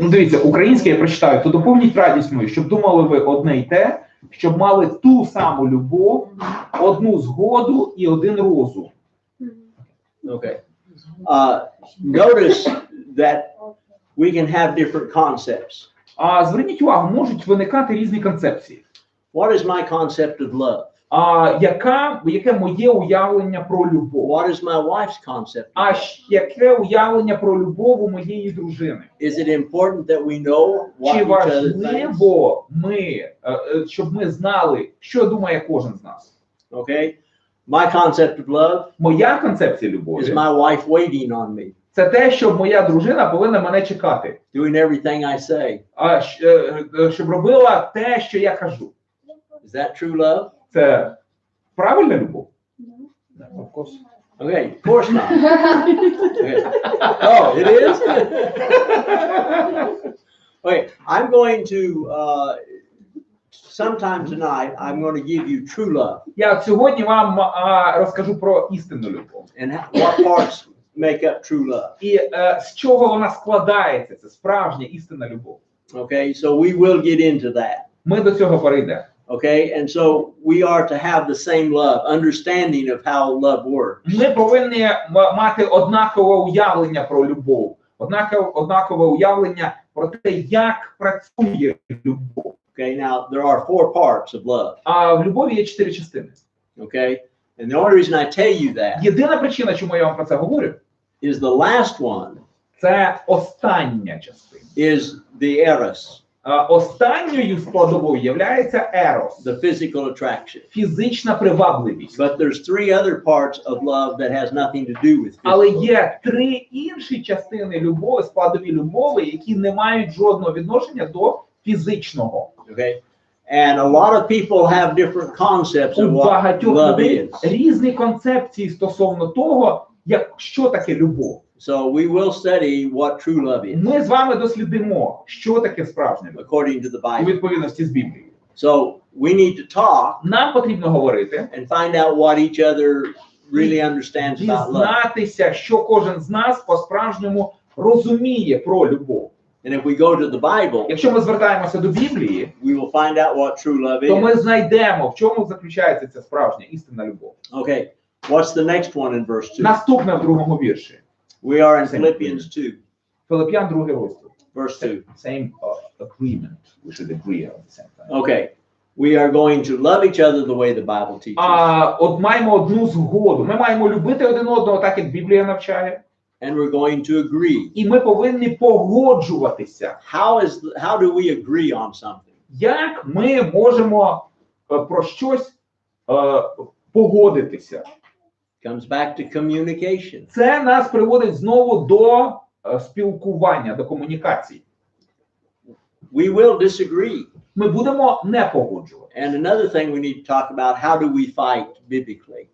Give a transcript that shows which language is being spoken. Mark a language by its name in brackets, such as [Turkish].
[Ukrainian] Ну дивіться, українське я прочитаю. То доповніть радість мою, щоб думали ви одне й те, щоб мали ту саму любов, одну згоду і один розум. [English] Okay. Notice that we can have different concepts. [Ukrainian] А зверніть увагу, можуть виникати різні концепції. [English] What is my concept of love? [Ukrainian] Яке моє уявлення про любов? [English] What is my wife's concept? [Ukrainian] Яке уявлення про любов у моєї дружини? [English] Is it important that we know what [Ukrainian] Чи [English] each other thinks? [Ukrainian] важливо щоб ми знали, що думає кожен з нас? [English] Okay. My concept of love [Ukrainian] Моя концепція [English] is [Ukrainian] любові [English] my wife waiting on me, [Ukrainian] це те, що моя дружина повинна мене чекати, [English] doing everything I say. [Ukrainian] щоб робила те, що я кажу. [English] Is that true love? [Ukrainian] Це правильна любов? [English] Of course. Okay, of course not. Okay. Oh, it is? Okay, I'm going to, sometime tonight, I'm going to give you true love. [Ukrainian] Я сьогодні вам розкажу про істинну любов. [English] And what parts make up true love. [Ukrainian] І з чого вона складається, це справжня істинна любов. [English] Okay, so we will get into that. [Ukrainian] Ми до цього перейдемо. [English] Okay, and so we are to have the same love, understanding of how love works. [Ukrainian] Ми повинні мати однакове уявлення про любов, однакове уявлення про те, як працює любов. [English] Okay, now there are 4 parts of love. [Ukrainian] А в любові є 4 частини. [English] Okay, and the only reason I tell you that [Ukrainian] Єдина причина, чому я вам про це говорю, [English] is the last one [Ukrainian] це остання частина. [English] is the eros, [Ukrainian] Останньою складовою є ерос, [English] the physical attraction. [Ukrainian] фізична привабливість. [English] But there's 3 other parts of love that has nothing to do with [Ukrainian] Але [English] physical. [Ukrainian] є 3 інші частини любові, складові любові, які не мають жодного відношення до фізичного. [English] Okay, and a lot of people have different concepts [Ukrainian] У [English] of what [Ukrainian] багатьох [English] love [Ukrainian] людей [English] is. [Ukrainian] різні концепції стосовно того, що таке любов. [English] So we will study what true love is [Ukrainian] Ми з вами дослідимо, що таке справжня любов [English] according to the [Ukrainian] у [English] Bible. [Ukrainian] відповідності з Біблією. [English] So we need to talk [Ukrainian] Нам потрібно говорити, [English] and find out what each other really understands about love. [Ukrainian] дізнатися, що кожен з нас по-справжньому розуміє про любов. [English] And if we go to the Bible, [Ukrainian] Якщо ми звертаємося до Біблії, [English] we will find out what true love [Ukrainian] то [English] is. [Ukrainian] ми знайдемо, в чому заключається ця справжня істинна любов. [English] Okay, what's the next one in verse 2? [Ukrainian] Наступне в другому вірші. [English] We are in Philippians 2, [Ukrainian] Филип'ян, 2 розділ. [English] verse 2. Same agreement. We should agree at the same time. Okay, we are going to love each other the way the Bible teaches. [Ukrainian] От маємо одну згоду. Ми маємо любити один одного, так як Біблія навчає. [English] And we're going to agree. [Ukrainian] І ми повинні погоджуватися. [English] How do we agree on something? [Ukrainian] Як ми можемо про щось погодитися? [English] Comes back to communication. [Ukrainian] Це нас приводить знову до спілкування, до комунікації. [English] We will disagree. [Ukrainian] Ми будемо не погоджувати. [English] And another thing we need to talk about, how do we fight biblically?